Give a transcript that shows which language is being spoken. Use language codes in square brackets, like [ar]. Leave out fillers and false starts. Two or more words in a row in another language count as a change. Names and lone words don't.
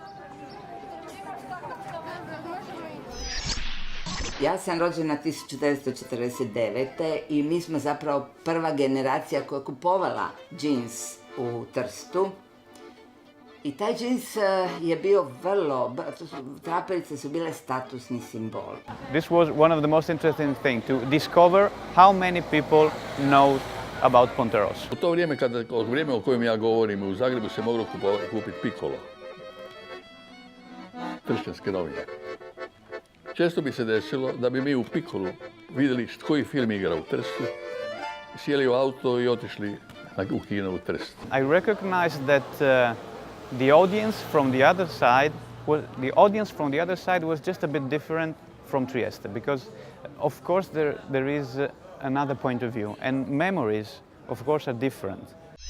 [hr] Ja sam rođena 1949. i mi smo zapravo prva generacija koja je kupovala džins u Trstu. I taj džins je bio vrlo, traperice su bile statusni simbol. [en] This was one of the most interesting things, to discover how many people know about Ponteros. [hr] U to vrijeme, u vrijeme o kojem ja govorim, u Zagrebu se moglo kupiti pikolo. Tršćanske novine. Često bi se desilo da bi mi u pikolu vidjeli koji film igra u Trstu, sjeli u auto i otišli u kino u Trst. [en] I recognized that the audience from the other side was just a bit different from Trieste, because of course there is another point of view, and memories of course are different.